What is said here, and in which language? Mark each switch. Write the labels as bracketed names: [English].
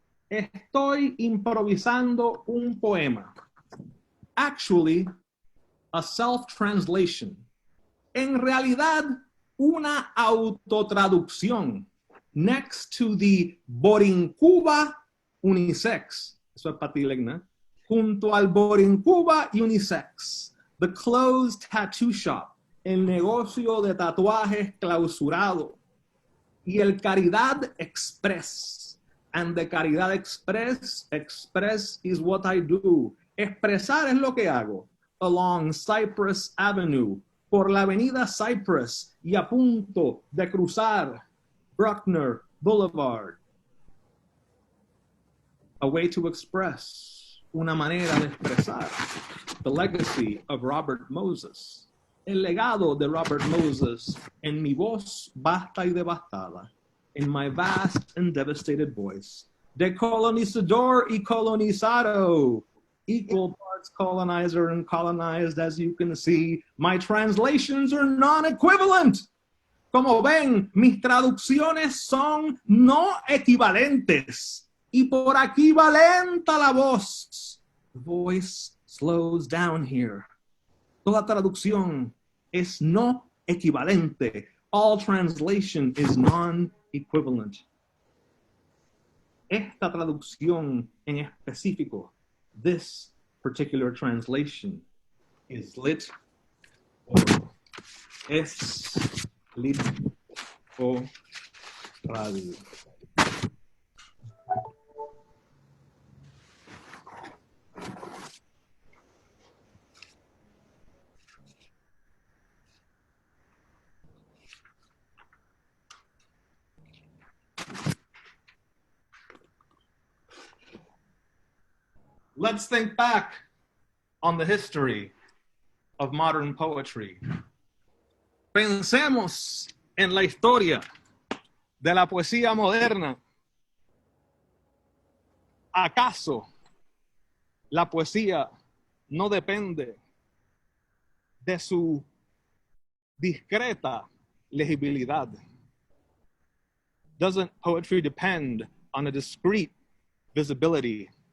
[Spanish] Estoy improvisando un poema. [English] Actually, a self-translation. [Spanish] En realidad, una autotraducción. [English] Next to the Borincuba unisex. [Spanish] Eso es para ti, Legna. Junto al Borincuba unisex. [English] The closed tattoo shop. [Spanish] El negocio de tatuajes clausurado. Y el Caridad Express. [English] And the Caridad Express is what I do. [Spanish] Expresar es lo que hago. [English] Along Cypress Avenue, [Spanish] por la avenida Cypress y a punto de cruzar Bruckner Boulevard. [English] A way to express, [Spanish] una manera de expresar. [English] The legacy of Robert Moses. [Spanish] El legado de Robert Moses en mi voz vasta y devastada. [English] In my vast and devastated voice. [Spanish] De colonizador y colonizado. [English] Equal parts colonizer and colonized, as you can see. My translations are non-equivalent. [Spanish] Como ven, mis traducciones son no equivalentes. Y por aquí va lenta la voz. [English] The voice slows down here. [Spanish] Toda traducción es no equivalente. [English] All translation is non-equivalent. [Spanish] Esta traducción en específico, [English] this particular translation, is lit oral. [Spanish] Es lit oral. [English] Let's think back on the history of modern poetry. [Spanish] Pensemos en la historia de la poesía moderna. ¿Acaso la poesía no depende de su discreta legibilidad? [English] Doesn't poetry depend on a discrete visibility?